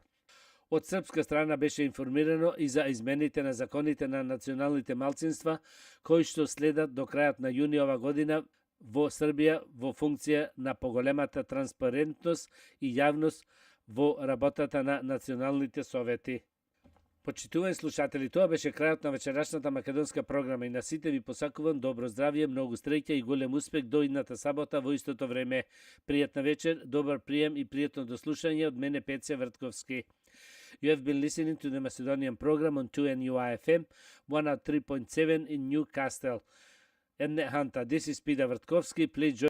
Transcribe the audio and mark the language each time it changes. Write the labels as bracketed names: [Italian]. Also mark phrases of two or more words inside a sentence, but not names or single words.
[Macedonian] Од српска страна беше информирано и за измените на законите на националните малцинства кои што следат до крајот на јуни ова година во Србија во функција на поголемата транспарентност и јавност во работата на националните совети. Почитувани слушатели, тоа беше крајот на вечерашната македонска програма и на сите ви посакувам добро здравје, многу среќа и голем успех до идната сабота во истото време. Пријатна вечер, добар прием и пријатно дослушање од мене Пеце Вртковски. [English] You have been listening to the Macedonian program on 2NUI-FM 103.7 in Newcastle. Enne Hanta, this is Peter Vrtkovski. Please join